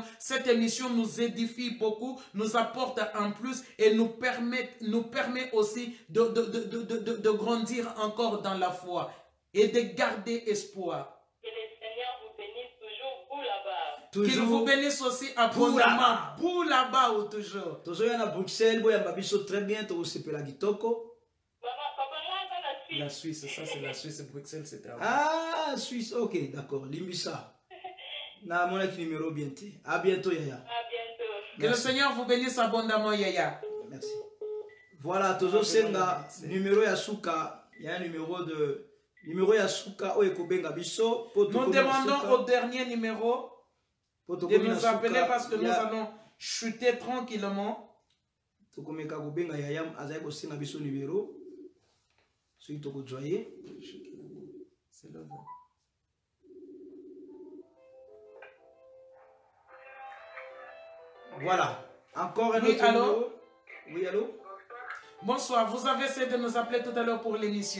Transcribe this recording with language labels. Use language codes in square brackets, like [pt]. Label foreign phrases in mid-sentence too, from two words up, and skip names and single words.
[fr] Cette émission nous édifie beaucoup, nous apporte un plus et nous permet aussi de grandir encore dans la foi et de garder espoir. Que le Seigneur vous bénisse toujours, vous là-bas. Qu'il vous bénisse aussi abondamment, vous là-bas ou toujours. Toujours à Bruxelles, [ln] boya mabiso [fr] très bien, [ln] to sepela kitoko. [fr] La Suisse, ça c'est la Suisse, Bruxelles c'était avant. Ah, Suisse, ok, d'accord. Limbisa. Na mon numéro bientôt. À bientôt, Yaya. À bientôt. Que le Seigneur vous bénisse abondamment, Yaya. Merci. Voilà, toujours senga numéro [ln] ya suka, [fr] il y a un numéro [ln] ya suka o ekobenga biso. [fr] Nous demandons au dernier numéro de nous appeler parce que nous allons chuter tranquillement. [ln] Tokomeka kobenga Yaya azali kosenga biso numéro. [fr] C'est le bon. Voilà. Encore un autre numéro. Oui, allô? Bonsoir. Vous avez essayé de nous appeler tout à l'heure pour l'émission.